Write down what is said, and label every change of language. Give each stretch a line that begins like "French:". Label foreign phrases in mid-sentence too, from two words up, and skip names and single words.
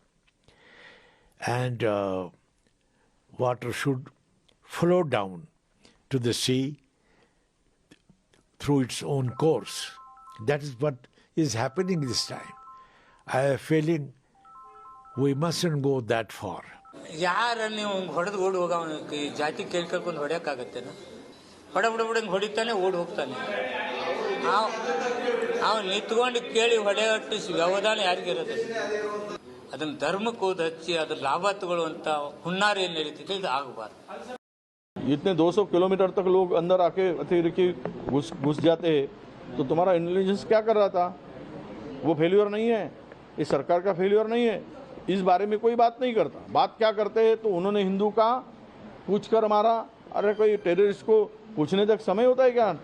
English: And water should flow down to the sea through its own course. That is what is happening this time. I have a feeling we mustn't go that far.
Kannada: ಯಾರ ನೀವು ಹೊಡೆದು ಓಡಿ ಹೋಗ ಜಾತಿ ಕೇಳ್ಕೊಂಡು ಹೊಡೆಯೋಕ್ಕಾಗತ್ತೇನ ಹೊಡೆಬಿಡ್ಬಿಡಂಗೆ ಹೊಡಿತಾನೆ ಓಡಿ ಹೋಗ್ತಾನೆ ಅವ್ನು ನಿಂತ್ಕೊಂಡು ಕೇಳಿ ಹೊಡೆಯಟ್ಟು ವ್ಯವಧಾನ ಯಾರಿಗಿರೋದು ಅದನ್ನು ಧರ್ಮಕ್ಕೆ ಹೋದ ಹಚ್ಚಿ ಅದ್ರ ಲಾಭ ತಗೊಳ್ಳುವಂಥ ಹುನ್ನಾರ ಏನು ನಡೀತಿದೆ ಇದು ಆಗಬಾರ್ದು.
Hindi: इतने 200 किलोमीटर तक लोग अंदर आके अतिरेकी घुस जाते हैं, तो तुम्हारा इंटेलिजेंस क्या कर रहा था? वो फेल्यूर नहीं है, इस सरकार का फेल्यूर नहीं है. इस बारे में कोई बात नहीं करता. बात क्या करते हैं? तो उन्होंने हिंदू का पूछ कर मारा. अरे कोई टेररिस्ट को पूछने तक समय होता है क्या?